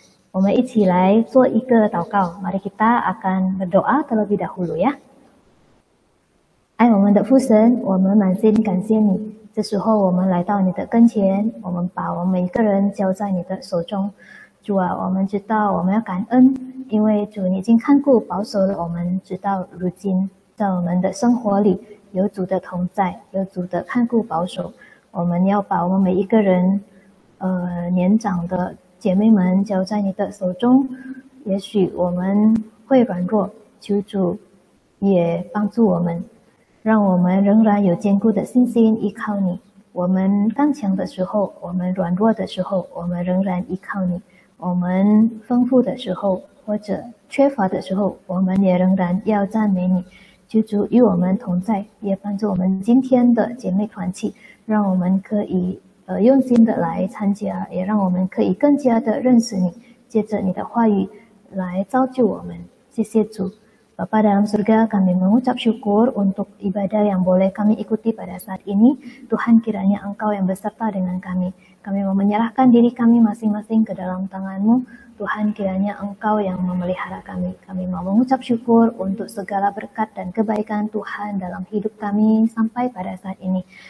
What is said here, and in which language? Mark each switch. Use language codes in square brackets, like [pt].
[zh] 我们一起来做一个祷告， [id] mari kita akan berdoa terlebih dahulu ya。 [zh] 爱我们的父神，我们满心感谢你。这时候我们来到你的跟前，我们把我们每一个人交在你的手中。主啊，我们知道我们要感恩，因为主你已经看顾保守了我们，直到如今，在我们的生活里有主的同在，有主的看顾保守。我们要把我们每一个人年长的姐妹们交在你的手中。也许我们会软弱，求主也帮助我们，让我们仍然有坚固的信心依靠你。我们刚强的时候，我们软弱的时候，我们仍然依靠你。我们丰富的时候或者缺乏的时候，我们也仍然要赞美你。求主与我们同在，也帮助我们今天的姐妹团契，让我们可以用心的来参加，也让我们可以更加的认识你，借着你的话语来造就我们。谢谢主。 [id] Bapa dalam surga, kami mengucap syukur untuk ibadah yang boleh kami ikuti pada saat ini. Tuhan, kiranya Engkau yang beserta dengan kami. Kami mau menyerahkan diri kami masing-masing ke dalam tangan-Mu. Tuhan, kiranya Engkau yang memelihara kami. Kami mau mengucap syukur untuk segala berkat dan kebaikan Tuhan dalam hidup kami sampai pada saat ini.